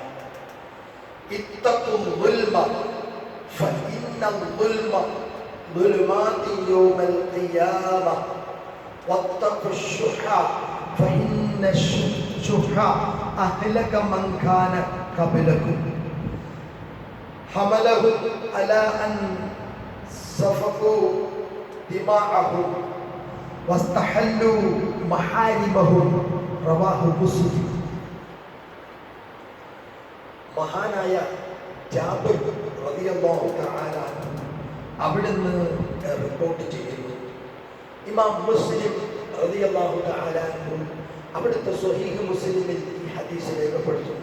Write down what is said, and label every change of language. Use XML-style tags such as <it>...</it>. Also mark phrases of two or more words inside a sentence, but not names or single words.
<ar>اتقوا الظلم فإن الظلم ظلمات يوم القيامة واتقوا الشح فإن الشح أهلك من كان قبلكم حملهم على أن سفكوا دماءهم واستحلوا محارمهم رواه مسلم.</ar> <ml>മഹാനായ ജാബിർ</ml> <ar>رضي الله تعالى</ar> <ml>അവിടുന്ന് റിപ്പോർട്ട് ചെയ്യുന്നു. ഇമാം മുസ്ലിം</ml> <ar>رضي الله تعالى</ar> <ml>അവിടുത്തെ സ്വഹീഹ് മുസ്ലിമിൽ ഈ ഹദീസ് രേഖപ്പെടുത്തുന്നു.</ml>